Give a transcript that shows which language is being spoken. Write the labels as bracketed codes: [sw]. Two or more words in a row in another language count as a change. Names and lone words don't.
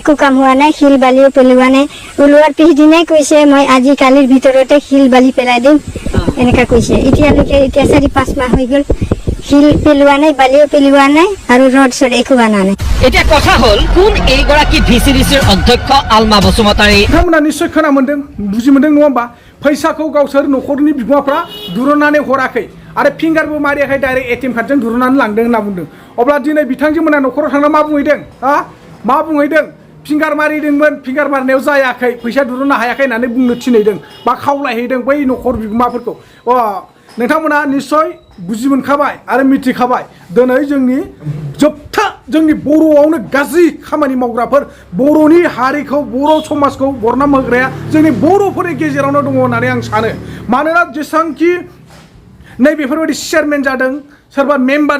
[as] একো কাম হোৱা নাই শিল বালিও পেলোৱা নাই ওলোৱাৰ পিছদিনাই কৈছে মই আজি কালিৰ ভিতৰতে শিল বালি পেলাই দিম এনেকা কৈছে এতিয়ালৈকে এতিয়া 4-5 মাহ হৈ গ'ল শিল পেলোৱা নাই বালিও পেলোৱা নাই আৰু ৰড চড একো আনা নাই এতিয়া কথা হল কোন এইগৰাকী VCDCৰ অধ্যক্ষ আলমা বসুমতাৰী [brx] बिथांमोना निश्चय खोना मोनदों बुजि मोनदों नङा होमबा फैसाखौ गावसोर न'खरनि बिगोमाफ्रा दुरुननानै हराखै आरो फिंगारबो मारियाखै डाइरेक्ट ATM कार्डजों दुरुननानै लांदों होनना बुंदों अब्ला दिनै बिथांजोमोना न'खराव थांना मा बुंहैदों मा बुंहैदों फिंगार मारिदोंमोन फिंगार मारनायाव जायाखै फैसा दुरुननो हायाखै होननानै बुंनो थिनहैदों बा खावलायहैदों बै न'खर बिगोमाफोरखौ नोंथांमोना निश्चय बुजि मोनखाबाय आरो मिथिखाबाय दिनै जोंनि जोबथा जोंनि बर'आवनो गाज्रि खामानि मावग्राफोर बर'नि हारिखौ बर' समाजखौ बरनाम होग्राया जोंनि बर'फोरनि गेजेरावनो दङ होननानै आं सानो मानोना जेसांखि नै बेफोरबायदि चेयारमेन जादों सोरबा मेम्बार